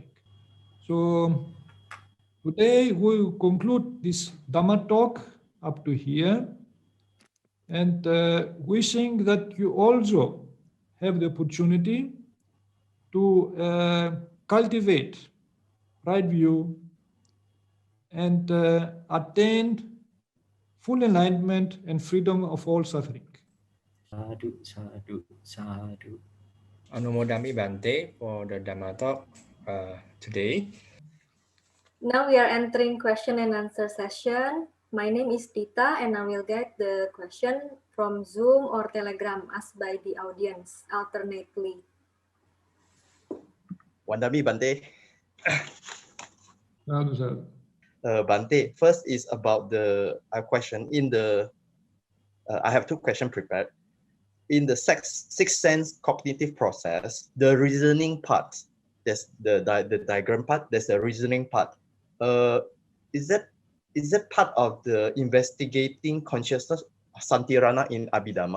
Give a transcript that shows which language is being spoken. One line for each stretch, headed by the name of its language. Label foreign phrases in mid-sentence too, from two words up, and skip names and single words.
English: So today we will conclude this Dhamma talk up to here, and wishing that you also have the opportunity to cultivate right view and attain full enlightenment and freedom of all suffering.
Pali: Sadhu, sadhu, sadhu. Anumodami Bante
English: for the Dhamma talk today. Now we are entering question and answer session. My name is Tita and I will get the question from Zoom or Telegram asked by the audience alternately.
Pali: Wandami Bante. Sadhu.
English: Bante, first is about the question in the, I have two questions prepared. In the sixth sense cognitive process, the reasoning part, there's the diagram part, there's the reasoning part. Is that part of the investigating consciousness, Santirana in Abhidhamma?